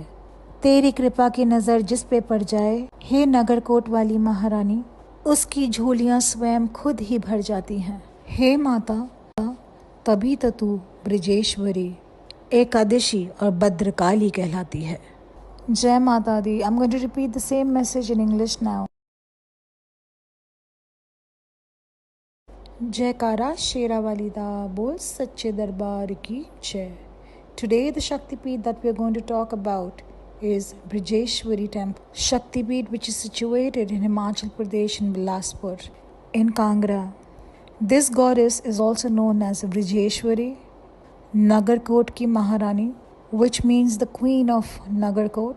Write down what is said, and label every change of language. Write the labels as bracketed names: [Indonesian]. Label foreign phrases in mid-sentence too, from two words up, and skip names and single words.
[Hindi] तेरी कृपा की नज़र जिस पे पड़ जाए, हे नगरकोट वाली महारानी, उसकी झोलियाँ स्वयं खुद ही भर जाती हैं। हे माता, तभी तो तू ब्रजेश्वरी, एकादशी और भद्रकाली कहलाती है। जय माता दी। [English] I'm going to repeat the same message in English now. जयकारा शेरावाली दा बोल सच्चे दरबार की जय। Today the Shaktipeeth that we are going to talk about is Brajeshwari Temple. Shaktipeeth, which is situated in Himachal Pradesh in Bilaspur in Kangra. This goddess is also known as Brajeshwari, [Hindi] नगरकोट की महारानी, [English] which means the queen of Nagarkot.